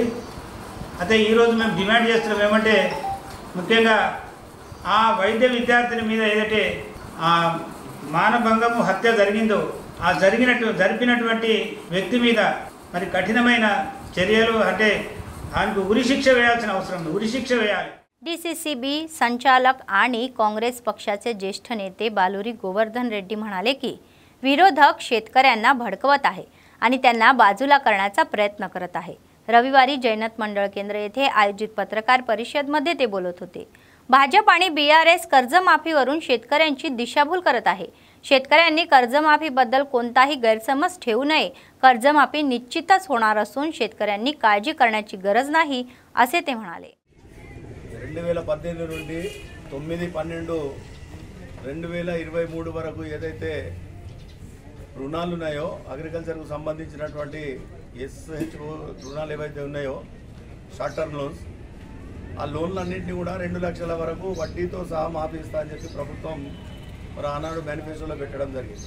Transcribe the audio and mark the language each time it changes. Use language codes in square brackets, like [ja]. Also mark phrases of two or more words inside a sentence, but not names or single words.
[te] అయితే ఈరోజు మేము డిమాండ్ చేస్తున్నాం ఏమంటే, ముఖ్యంగా ఆ వైద్య విద్యార్థిని మీద ఏదైతే ఆ మానభంగము హత్య జరిగిందో ఆ జరిపినటువంటి వ్యక్తి మీద మరి కఠినమైన చర్యలు, అంటే ఆయనకు ఉరి శిక్ష వేయాల్సిన అవసరం ఉంది, ఉరి శిక్ష వేయాలి. [mr] DCCB संचालक आणि काँग्रेस पक्षाचे ज्येष्ठ नेते बालुरी गोवर्धन रेड्डी म्हणाले की विरोधक शेतकऱ्यांना भडकवत आहे आणि त्यांना बाजूला करण्याचा प्रयत्न करत आहे. रविवारी जैनत मंडळ केंद्र येथे आयोजित पत्रकार परिषदेमध्ये ते बोलत होते. भाजप आणि BRS कर्जमाफीवरून शेतकऱ्यांची दिशाभूल करत आहे. शेतकऱ्यांनी कर्जमाफीबद्दल कोणताही गैरसमज ठेवू नये. कर्जमाफी निश्चितच होणार असून शेतकऱ्यांनी काळजी करण्याची गरज नाही असे ते म्हणाले. [te] 2018 నుండి 9/12/2023 వరకు ఏదైతే రుణాలు ఉన్నాయో అగ్రికల్చర్కు సంబంధించినటువంటి SHO రుణాలు ఏవైతే ఉన్నాయో [en] short term loans, [te] ఆ లోన్లన్నింటినీ కూడా 2 లక్షల వరకు వడ్డీతో సహా మాఫీ ఇస్తా అని చెప్పి ప్రభుత్వం మరి ఆనాడు మేనిఫెస్టోలో పెట్టడం జరిగింది.